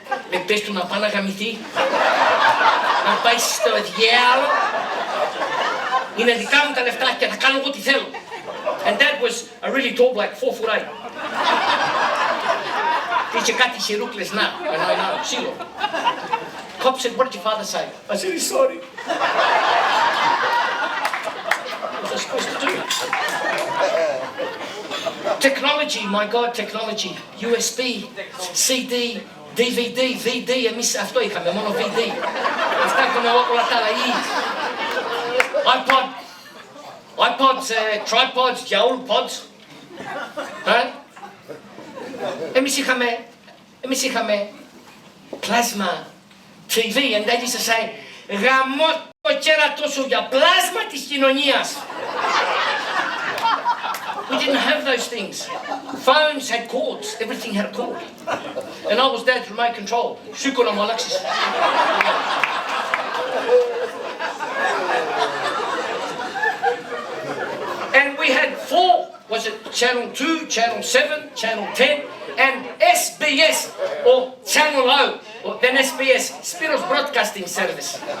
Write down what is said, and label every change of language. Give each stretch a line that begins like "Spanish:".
Greek: Με πες του να πάει να γαμηθεί. Να πάει στο διάλο. Είναι δικά μου τα λεφτά και θα κάνω εγώ τι θέλω.
English: And Dad was a really tall black, 4'8".
Greek: Είχε κάτι χειρούκλες να, ξύλο.
English: Cop said, what did your father say? I said, he's sorry. What was I supposed to do? Technology, my God, technology. USB, CD, DVD, VD,
Greek: εμείς αυτό είχαμε, μόνο VD. Αυτά είχαμε όλα τα άλλα iPods, tripods, yaourt pods. Εμείς είχαμε
English: plasma TV, and Dad used to say,
Greek: γαμώ το κέρατό σου για πλάσμα της κοινωνίας.
English: We didn't have those things. Phones had cords, everything had a cord. And I was Dad's remote control.
Greek: Σήκω να μου αλλάξεις.
English: And we had 4, was it channel 2, channel 7, channel 10, and SBS, or channel O, or then SBS, Spiros Broadcasting Service.